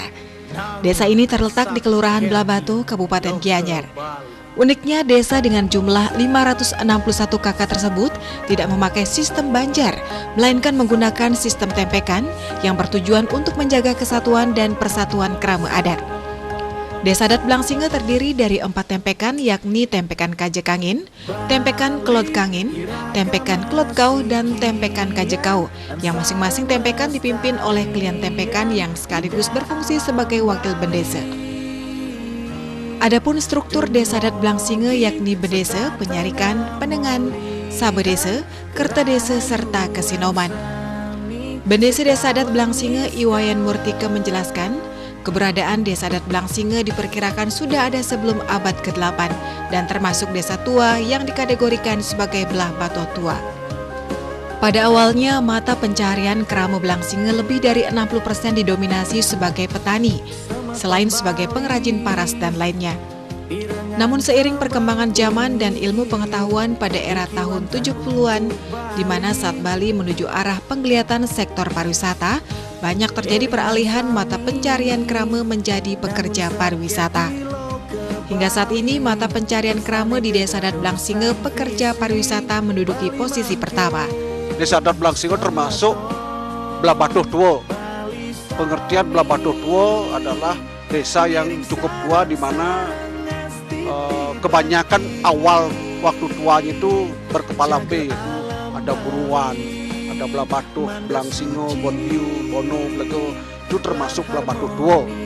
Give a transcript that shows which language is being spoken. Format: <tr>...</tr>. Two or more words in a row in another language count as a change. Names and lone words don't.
<id>Desa ini terletak di Kelurahan Blabatu, Kabupaten Gianyar. Uniknya, desa dengan jumlah 561 kakak tersebut tidak memakai sistem banjar, melainkan menggunakan sistem tempekan yang bertujuan untuk menjaga kesatuan dan persatuan kerama adat. Desa adat Blangsinge terdiri dari 4 tempekan, yakni tempekan Kajekangin, tempekan Kelot Kangin, tempekan Kelot Kau, dan tempekan Kajekau, yang masing-masing tempekan dipimpin oleh klien tempekan yang sekaligus berfungsi sebagai wakil bendesa. Adapun struktur desa adat Blangsinge yakni bedese, penyarikan, penengan, sabedese, kertedese, serta kesinoman. Bendese desa adat Blangsinge Iwayan Murtika menjelaskan, keberadaan desa adat Blangsinge diperkirakan sudah ada sebelum abad ke-8 dan termasuk desa tua yang dikategorikan sebagai belah batu tua. Pada awalnya, mata pencaharian kerama Blangsinge lebih dari 60% didominasi sebagai petani, selain sebagai pengrajin paras dan lainnya. Namun seiring perkembangan zaman dan ilmu pengetahuan pada era tahun 70-an, di mana saat Bali menuju arah penggeliatan sektor pariwisata, banyak terjadi peralihan mata pencarian kerama menjadi pekerja pariwisata. Hingga saat ini, mata pencarian kerama di Desa Adat Blangsinge pekerja pariwisata menduduki posisi pertama. Desa Adat Blangsinge termasuk belah batu tua. Pengertian belah batu tua adalah desa yang cukup tua, di mana kebanyakan awal waktu tuanya itu berkepala B, yaitu ada Buruan, ada belah batu, Blangsinge, Bonbiu, Bono, Blego, itu termasuk belah batu tua.</id>